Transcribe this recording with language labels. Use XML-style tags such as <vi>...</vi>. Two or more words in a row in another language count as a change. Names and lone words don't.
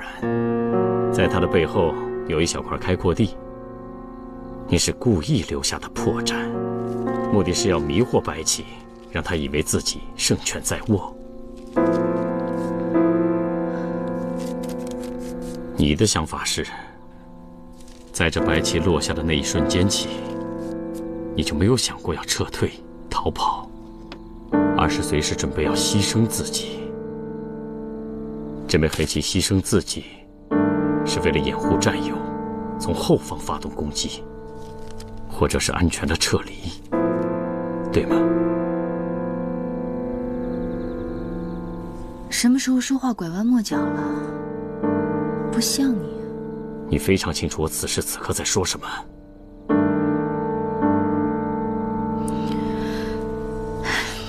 <zh>在它的背後有一小塊開闊地，你是故意留下的破綻，目的是要迷惑白棋，讓他以為自己勝券在握。你的想法是，在這白棋落下的那一瞬間起，你就沒有想過要撤退、逃跑，而是隨時準備要犧牲自己。這枚黑棋犧牲自己，是為了掩護戰友，從後方發動攻擊，或者是安全的撤離，對嗎？什麼時候說話拐彎抹角了？不像你。你非常清楚我此時此刻在說什麼。</zh>